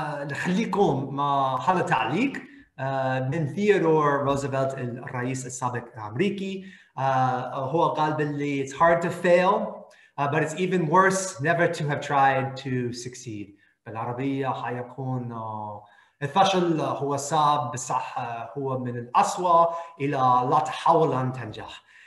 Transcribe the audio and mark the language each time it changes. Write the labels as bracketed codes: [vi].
[ar] نخليكم مع هذا تعليق من ثيودور روزفلت الرئيس السابق الامريكي. هو قال باللي [en] it's hard to fail but it's even worse never to have tried to succeed. [ar] بالعربيه حيكون الفشل هو صعب بصح هو من الأسوأ إلى لا تحاول أن تنجح.